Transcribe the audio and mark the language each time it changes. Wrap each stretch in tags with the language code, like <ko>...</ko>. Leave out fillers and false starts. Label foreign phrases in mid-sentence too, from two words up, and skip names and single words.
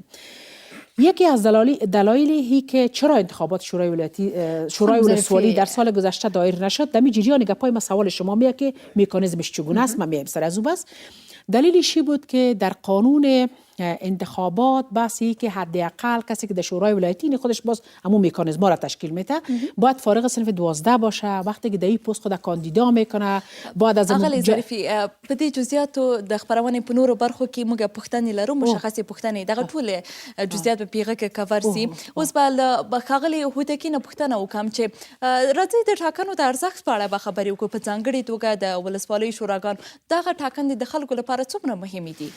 <fa>یکی از دلایلی که چرا انتخابات شورای ولسوالی در سال گذشته دایر نشد، دمی جریان گپای ما سوال شما میاد که میکانیزمش چگونه است. من میام سر از او. بس دلیلش بود که در قانون انتخابات بحثی که حداقل کسی که در شورای ولایتی خودش باز همون میکانیزم را تشکیل میده باید فارغ صنف 12 باشه. وقتی که در این پست خود کاندیدا میکنه بعد از</fa> <ps>اغلی ظریفی په دې جزئیاتو د خبرونې په نورو برخو کې موږ پوښتنې لرو، مشخصې پوښتنې دغه ټول جزئیات په پیغه کې کور سي. اوس به ښاغلي هوتکي نه پوښتنه وکړم چې راځئ د ټاکنو د ارزښت په اړه به خبرې وکړو. په ځانګړې توګه د ولسوالیو شوراګانو دغه ټاکنې د خلکو لپاره څومره مهمې دي؟</ps>